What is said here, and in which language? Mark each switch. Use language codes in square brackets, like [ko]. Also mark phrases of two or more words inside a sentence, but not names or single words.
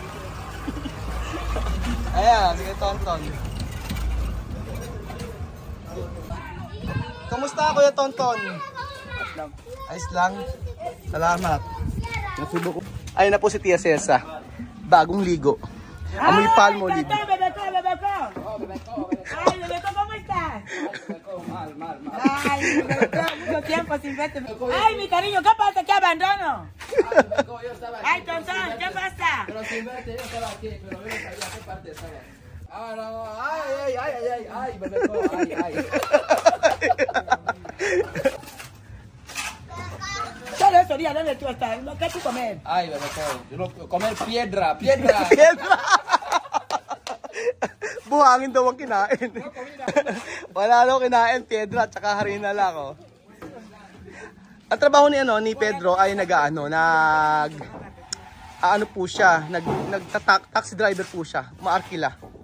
[tl] Ayan, sige Tonton. Kumusta Kuya Tonton? Ayos lang. Salamat. Ayun na po si Tia Cesa. Bagong ligo. Amoy palmolive. Ay, Bebeco, [es] ¿cómo estás? Ay, Bebeco, mucho tiempo sin verte. Ay, mi cariño, ¿qué pasa? ¿Qué abandono? Ay, Tonton, ¿qué pasa? Pero sin verte yo estaba aquí, pero yo no sabía qué parte estaba. No, ay, Bebeco, ay. Todo eso día, ¿dónde tú estás? ¿Qué tú comes? Ay, Bebeco, yo no comer piedra. [tl] Buhangin daw ang kinain. Wala daw kinain, piedra at saka harina lang, oh. Ang trabaho ni Pedro ay po siya, taxi driver po siya, maarkila.